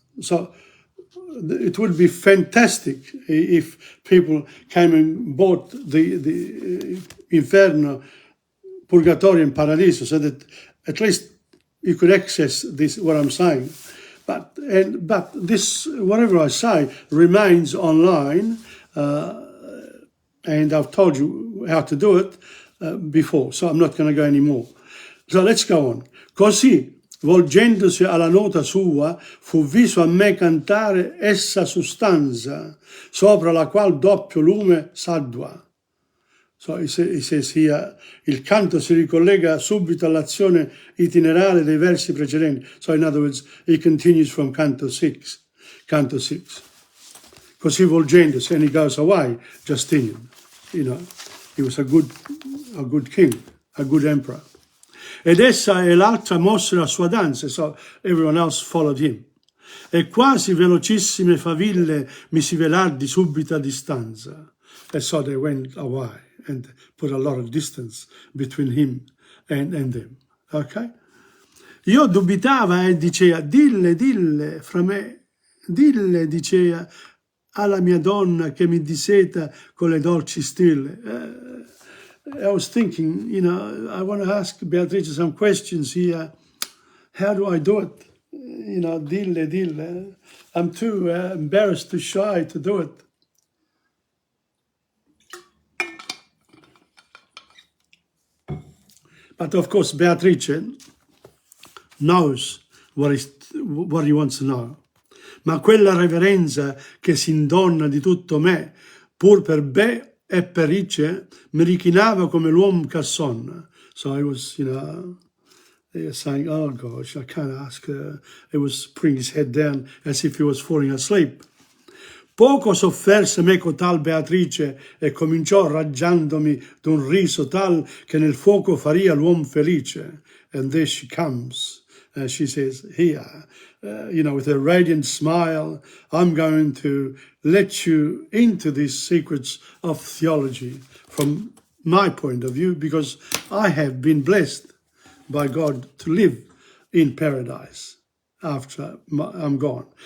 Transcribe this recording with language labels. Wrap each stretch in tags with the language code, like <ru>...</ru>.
<en>So it would be fantastic if people came and bought the Inferno, Purgatorio and Paradiso, so that at least you could access this, what I'm saying. But this, whatever I say, remains online, and I've told you how to do it before, so I'm not going to go anymore. So let's go on.</en> <it>Così, volgendosi alla nota sua, fu viso a me cantare essa sustanza, sopra la qual doppio lume s'addua.</it> <en>So he says here,</en> <it>il canto si ricollega subito all'azione itinerale dei versi precedenti.</it> <en>So in other words, he continues from Canto 6.</en> <it>Così volgendosi,</it> <en>and he goes away, Justinian. He was a good king, a good emperor.</en> <it>Ed essa e l'altra mossero la sua danza,</it> <en>so everyone else followed him.</en> <it>E quasi velocissime faville mi si velar di subita distanza.</it> <en>And so they went away and put a lot of distance between him and them.</en> <it>Okay? Io dubitava e dicea, dille, fra me, dille, dicea, alla mia donna che mi disseta con le dolci stille.</it> <en>I was thinking, I want to ask Beatrice some questions here. How do I do it?</en> <it>Dille.</it> <en>I'm too embarrassed, too shy to do it. But of course, Beatrice knows what he wants to know.</en> <it>Ma quella reverenza che si indonna di tutto me, pur per e perice, mi richinava come l'uomo che sonna.</it> <en>So I was, saying, oh gosh, I can't ask her. He was putting his head down as if he was falling asleep.</en> <it>Poco sofferse me cotal Beatrice e cominciò raggiandomi d'un riso tal che nel fuoco faria l'uom felice.</it> <en>And there she comes. She says, here, with a radiant smile, I'm going to let you into these secrets of theology from my point of view, because I have been blessed by God to live in paradise after I'm gone.</en>